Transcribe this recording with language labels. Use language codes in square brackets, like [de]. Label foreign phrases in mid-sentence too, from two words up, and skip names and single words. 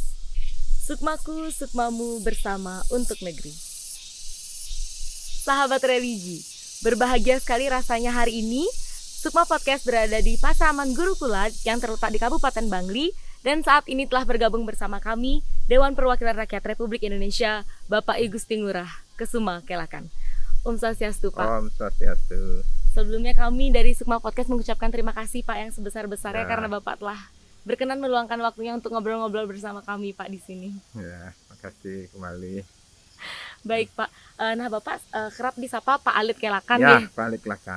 [id] Sukmaku, sukmamu bersama untuk negeri. Sahabat Religi, berbahagia sekali rasanya hari ini Sukma Podcast berada di Pasaman Gurukula yang terletak di Kabupaten Bangli. Dan saat ini telah bergabung bersama kami Dewan Perwakilan Rakyat Republik Indonesia Bapak I Gusti Ngurah Kesuma Kelakan. [sa] Om Swastiastu, Pak. Om Swastiastu. [id] Sebelumnya kami dari Sukma Podcast mengucapkan terima kasih Pak yang sebesar-besarnya karena Bapak telah berkenan meluangkan waktunya untuk ngobrol-ngobrol bersama kami Pak di sini. Ya, makasih kembali. Baik Pak, nah Bapak kerap disapa Pak Alit Kelakan ya. Pak Alit Kelakan.